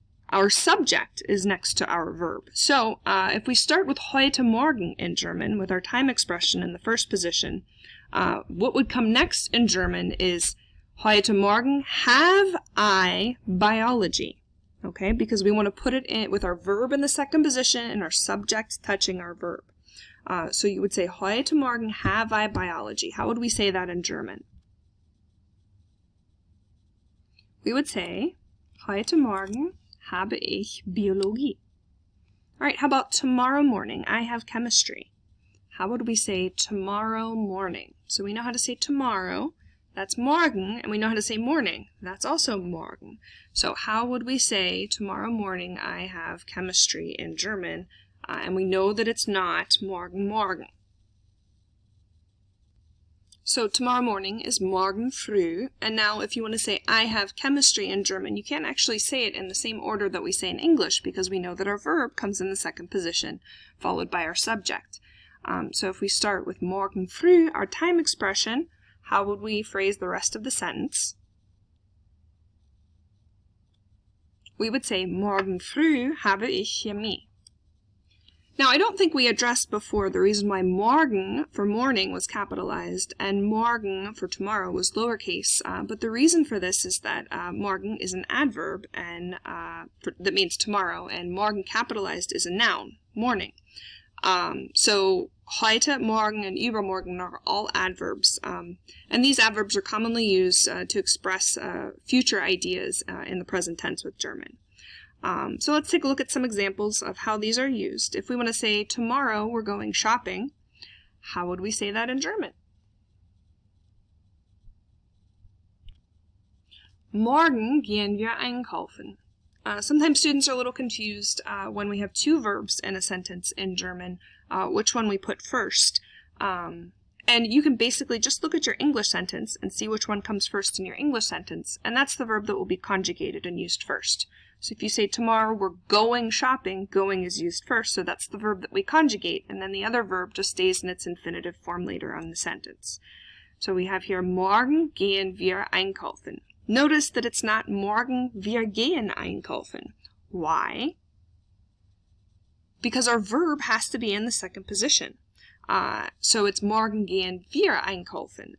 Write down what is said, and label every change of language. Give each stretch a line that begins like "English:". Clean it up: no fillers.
English: our subject is next to our verb. So if we start with heute Morgen in German, with our time expression in the first position, what would come next in German is heute Morgen have I biology. Okay, because we want to put it in with our verb in the second position and our subject touching our verb. So you would say heute Morgen have I biology. How would we say that in German? We would say
German: heute Morgen habe ich Biologie.
English: All right, how about tomorrow morning? I have chemistry. How would we say tomorrow morning? So we know how to say tomorrow. That's morgen, and we know how to say morning. That's also morgen. So how would we say tomorrow morning I have chemistry in German? And we know that it's not morgen morgen. So tomorrow morning is morgen früh, and now if you want to say I have chemistry in German, you can't actually say it in the same order that we say in English because we know that our verb comes in the second position, followed by our subject. So if we start with morgen früh, our time expression, how would we phrase the rest of the sentence? We would say
German: morgen früh habe ich Chemie.
English: Now, I don't think we addressed before the reason why morgen for morning was capitalized and morgen for tomorrow was lowercase, but the reason for this is that morgen is an adverb and that means tomorrow, and morgen capitalized is a noun, morning. So heute, morgen, and übermorgen are all adverbs, and these adverbs are commonly used to express future ideas in the present tense with German. So let's take a look at some examples of how these are used. If we want to say tomorrow we're going shopping, how would we say that in German?
German: Morgen gehen wir einkaufen.
English: Sometimes students are a little confused when we have two verbs in a sentence in German, which one we put first. And you can basically just look at your English sentence and see which one comes first in your English sentence, and that's the verb that will be conjugated and used first. So if you say tomorrow we're going shopping, going is used first, so that's the verb that we conjugate, and then the other verb just stays in its infinitive form later on in the sentence. So we have here
German: morgen gehen wir einkaufen.
English: Notice that it's not
German: morgen wir gehen einkaufen.
English: Why? Because our verb has to be in the second position. So it's
German: morgen gehen wir einkaufen.